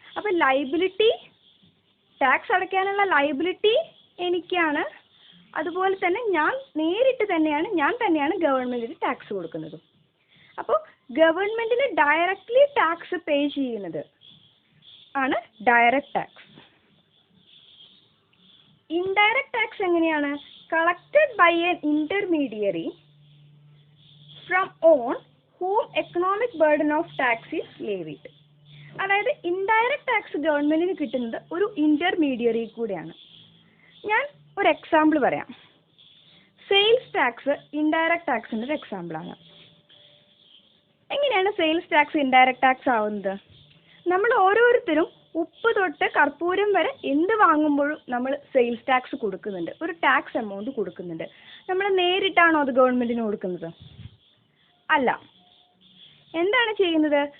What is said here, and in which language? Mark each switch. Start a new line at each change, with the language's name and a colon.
Malayalam: അപ്പം liability, tax അടയ്ക്കാനുള്ള liability എനിക്കാണ്. അതുപോലെ തന്നെ ഞാൻ തന്നെയാണ് ഗവൺമെന്റിന് ടാക്സ് കൊടുക്കുന്നത്. അപ്പോൾ ഗവൺമെന്റിന് ഡയറക്ട്ലി ടാക്സ് പേ ചെയ്യുന്നത് ആണ് ഡയറക്റ്റ് ടാക്സ്. ഇൻഡയറക്റ്റ് ടാക്സ് എങ്ങനെയാണ്?
English: Collected by an intermediary from on whom economic burden of tax is levied.
Malayalam: അതായത് ഇൻഡയറക്റ്റ് ടാക്സ് ഗവൺമെന്റിന് കിട്ടുന്നത് ഒരു ഇന്റർമീഡിയറി കൂടെയാണ്. ഞാൻ ഒരു എക്സാമ്പിൾ പറയാം. സെയിൽസ് ടാക്സ് ഇൻഡയറക്റ്റ് ടാക്സിന്റെ ഒരു എക്സാമ്പിളാണ്. എങ്ങനെയാണ് സെയിൽസ് ടാക്സ് ഇൻഡയറക്റ്റ് ടാക്സ് ആവുന്നത്? നമ്മൾ ഓരോരുത്തരും ഉപ്പ് തൊട്ട് കർപ്പൂരം വരെ എന്ത് വാങ്ങുമ്പോഴും നമ്മൾ സെയിൽസ് ടാക്സ് കൊടുക്കുന്നുണ്ട്, ഒരു ടാക്സ് എമൗണ്ട് കൊടുക്കുന്നുണ്ട്. നമ്മൾ നേരിട്ടാണോ അത് ഗവൺമെന്റിന് കൊടുക്കുന്നത്? അല്ല. എന്താണ് ചെയ്യുന്നത്?